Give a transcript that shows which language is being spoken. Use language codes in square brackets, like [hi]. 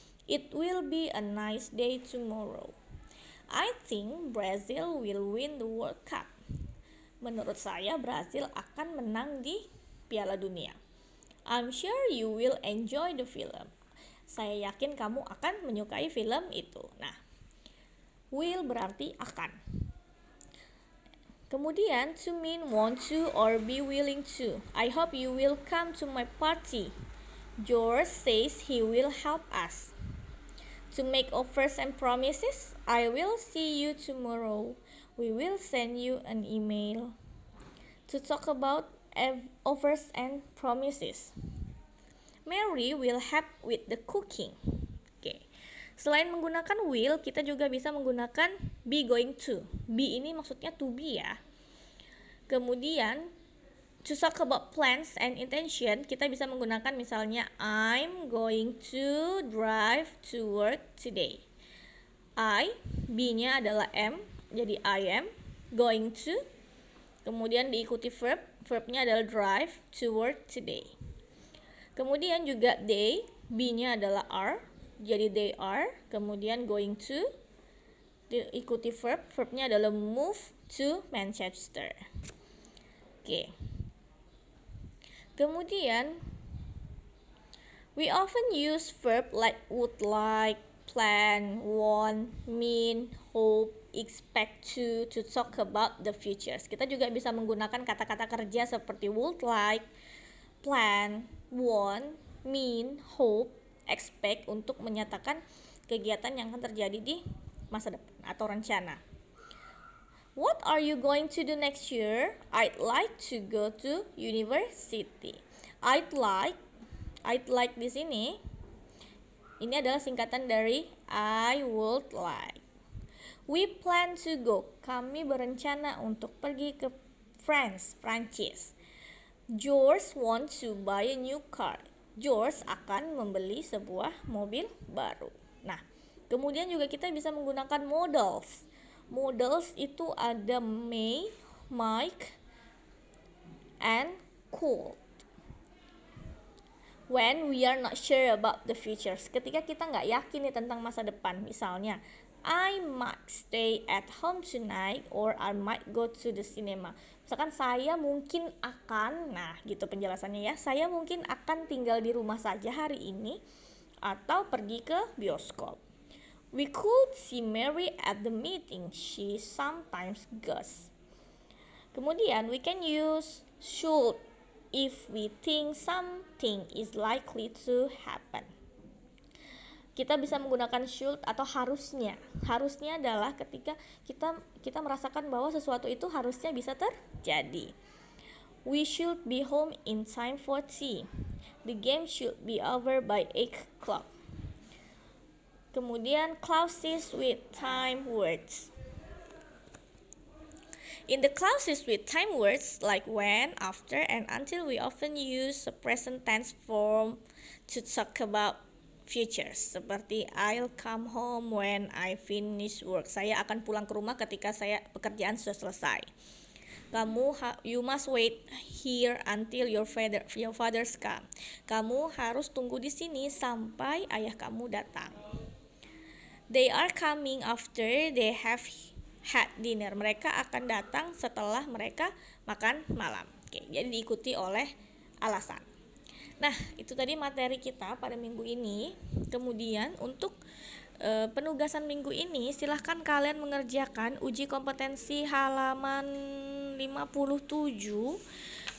[en] It will be a nice day tomorrow. I think Brazil will win the World Cup. [id] Menurut saya Brazil akan menang di Piala Dunia. [en] I'm sure you will enjoy the film. [id] Saya yakin kamu akan menyukai film itu. Nah, will berarti akan. [en] Kemudian to mean want to or be willing to. I hope you will come to my party. George says he will help us. To make offers and promises. I will see you tomorrow. We will send you an email. To talk about offers and promises. Mary will help with the cooking. Oke. [id] Selain menggunakan will, kita juga bisa menggunakan be going to. Be ini maksudnya to be ya. [en] Kemudian to talk about plans and intention, [id] kita bisa menggunakan misalnya [en] I'm going to drive to work today. [id] I, be-nya adalah am, jadi I am going to. Kemudian diikuti verb, verb-nya adalah drive to work today. Kemudian juga they, be-nya adalah are, jadi they are. Kemudian going to, diikuti verb, verb-nya adalah move to Manchester. Oke. [en] Kemudian we often use verb like would like, plan, want, mean, hope, expect to talk about the futures. [id] Kita juga bisa menggunakan kata-kata kerja seperti would like, plan, want, mean, hope, expect untuk menyatakan kegiatan yang akan terjadi di masa depan atau rencana. [en] What are you going to do next year? I'd like to go to university. [id] I'd like di sini ini adalah singkatan dari I would like. [en] We plan to go. [id] Kami berencana untuk pergi ke France, Prancis. [en] George wants to buy a new car. [id] George akan membeli sebuah mobil baru. Nah, kemudian juga kita bisa menggunakan modals. Modals itu ada may, might, and could. [en] When we are not sure about the futures, [id] ketika kita nggak yakin nih tentang masa depan. [en] Misalnya, I might stay at home tonight or I might go to the cinema. [id] Misalkan saya mungkin akan, nah gitu penjelasannya ya, saya mungkin akan tinggal di rumah saja hari ini atau pergi ke bioskop. [en] We could see Mary at the meeting she sometimes goes. Kemudian we can use should if we think something is likely to happen. [id] Kita bisa menggunakan should atau harusnya. Harusnya adalah ketika kita merasakan bahwa sesuatu itu harusnya bisa terjadi. [en] We should be home in time for tea. The game should be over by 8 o'clock. Kemudian clauses with time words. In the clauses with time words like when, after, and until, we often use the present tense form to talk about futures. Seperti I'll come home when I finish work. [id] Saya akan pulang ke rumah ketika pekerjaan sudah selesai. [en] You must wait here until your father's come. [id] Kamu harus tunggu di sini sampai ayah kamu datang. [en] They are coming after they have had dinner. [id] Mereka akan datang setelah mereka makan malam. Oke, jadi diikuti oleh alasan. Nah, itu tadi materi kita pada minggu ini. Kemudian untuk penugasan minggu ini, silahkan kalian mengerjakan uji kompetensi halaman 57.